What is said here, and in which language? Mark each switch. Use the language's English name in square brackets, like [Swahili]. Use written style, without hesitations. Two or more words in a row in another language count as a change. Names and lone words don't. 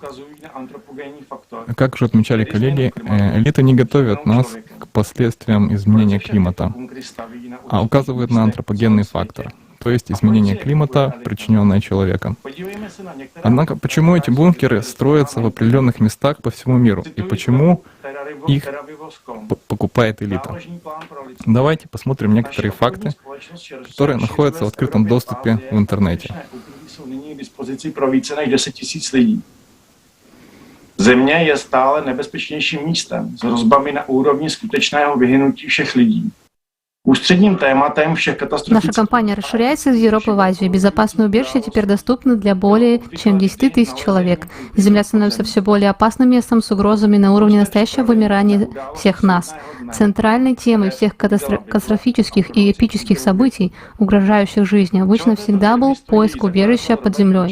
[Russian] Как уже отмечали коллеги, элита не готовит нас к последствиям изменения климата, а указывает на антропогенный фактор, то есть изменение климата, причиненное человеком. Однако, почему эти бункеры строятся в определенных местах по всему миру, и почему их покупает элита? Давайте посмотрим некоторые факты, которые находятся в открытом доступе в интернете. [Czech] Země je stále nebezpečnějším místem s hrozbami na úrovni skutečného vyhynutí všech lidí. [Russian] Наша компания расширяется из Европы в Азию. Безопасные убежища теперь доступны для более чем 10 тысяч человек. Земля становится все более опасным местом с угрозами на уровне настоящего вымирания всех нас. Центральной темой всех катастрофических и эпических событий, угрожающих жизни, обычно всегда был поиск убежища под землей.